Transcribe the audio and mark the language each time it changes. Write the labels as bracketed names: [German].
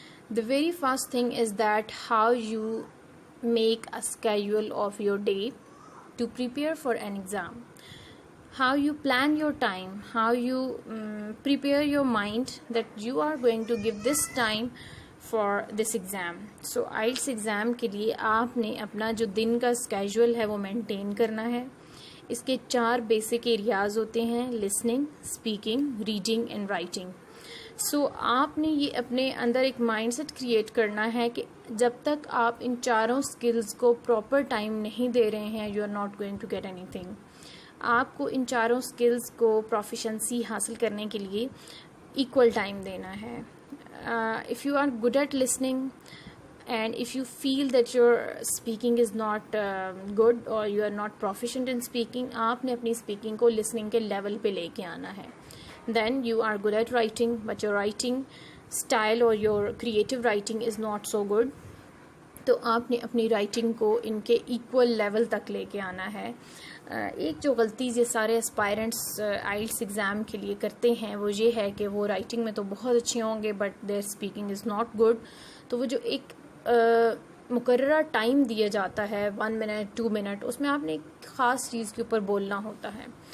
[English] The very first thing is that how you make a schedule of your day to prepare for an exam. How you plan your time, how you prepare your mind that you are going to give this time for this exam. So IELTS exam [Urdu] کے لیے آپ نے اپنا جو دن کا schedule ہے وہ maintain کرنا ہے. اس کے 4 بیسک ایریاز ہوتے ہیں: listening, speaking, reading and writing. سو آپ نے یہ اپنے اندر ایک مائنڈ سیٹ کریٹ کرنا ہے کہ جب تک آپ ان چاروں اسکلز کو پراپر ٹائم نہیں دے رہے ہیں [English] You are not going to get anything. [Urdu] آپ کو ان چاروں اسکلز کو پروفیشنسی حاصل کرنے کے لیے ایکول ٹائم دینا ہے. [English] If you are good at listening and if you feel that your speaking is not good or you are not proficient in speaking, [Urdu] آپ نے اپنی speaking کو listening کے level پہ لے کے آنا ہے. [English] Then you are good at writing but your writing style or your creative writing is not so good. [Urdu] تو آپ نے اپنی رائٹنگ کو ان کے ایکول لیول تک لے کے آنا ہے. ایک جو غلطی یہ سارے اسپائرنٹس آئلٹس ایگزام کے لیے کرتے ہیں وہ یہ ہے کہ وہ رائٹنگ میں تو بہت اچھے ہوں گے [English] But their speaking is not good. [Urdu] تو وہ جو ایک مقررہ ٹائم دیا جاتا ہے 1 منٹ 2 منٹ، اس میں آپ نے ایک خاص چیز کے اوپر بولنا ہوتا ہے.